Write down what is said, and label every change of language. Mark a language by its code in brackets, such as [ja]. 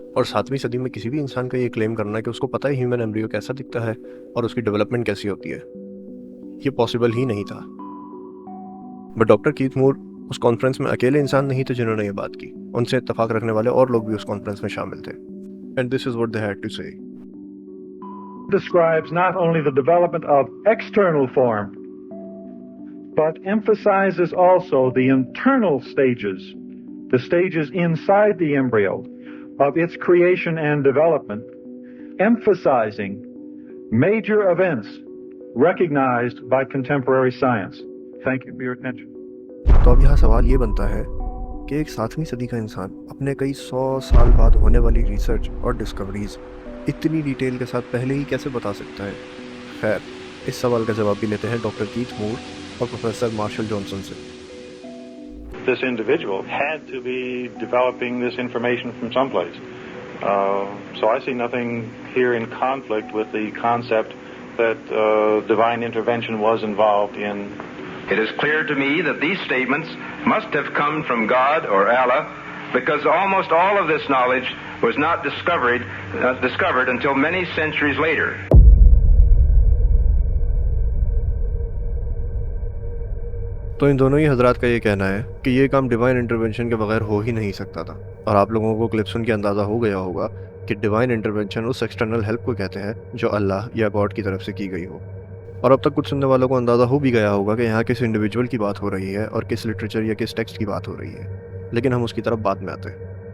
[hi] और 7वीं सदी में किसी भी इंसान का ये क्लेम करना कि उसको पता है ह्यूमन एम्ब्रियो कैसा दिखता है और उसकी डेवलपमेंट कैसी होती है, ये पॉसिबल ही नहीं था। बट डॉक्टर कीथ मूर उस कॉन्फ्रेंस में अकेले इंसान नहीं थे जिन्होंने ये बात की। उनसे इत्तेफाक रखने वाले और लोग भी उस कॉन्फ्रेंस में शामिल थे। [en] And this is what they had to say. Describes not only the development of external form, but emphasizes also the internal stages, the stages inside the embryo of its creation and development, emphasizing major events recognized by contemporary science. Thank you for your attention. [hi] तो अब यहाँ सवाल ये बनता है कि एक 7वीं सदी का इंसान अपने कई 100 साल बाद होने वाली रिसर्च और डिस्कवरीज इतनी डिटेल के साथ पहले ही कैसे बता सकता है। खैर, इस सवाल का जवाब भी लेते हैं डॉक्टर कीथ मूर और प्रोफेसर मार्शल जॉनसन से। [en] This individual had to be developing this information from someplace. So I see nothing here in conflict with the concept that divine intervention was involved in. It is clear to me that these statements must have come from God or Allah, because almost all of this knowledge was not discovered until many centuries later. [hi] तो इन दोनों ही हजरात का ये कहना है कि ये काम डिवाइन इंटरवेंशन के बगैर हो ही नहीं सकता था। और आप लोगों को क्लिप सुन के अंदाज़ा हो गया होगा कि डिवाइन इंटरवेंशन उस एक्सटर्नल हेल्प को कहते हैं जो अल्लाह या गॉड की तरफ से की गई हो। और अब तक कुछ सुनने वालों को अंदाज़ा हो भी गया होगा कि यहाँ किस इंडिविजुअल की बात हो रही है और किस लिटरेचर या किस टेक्स्ट की बात हो रही है, लेकिन हम उसकी तरफ बाद में आते हैं।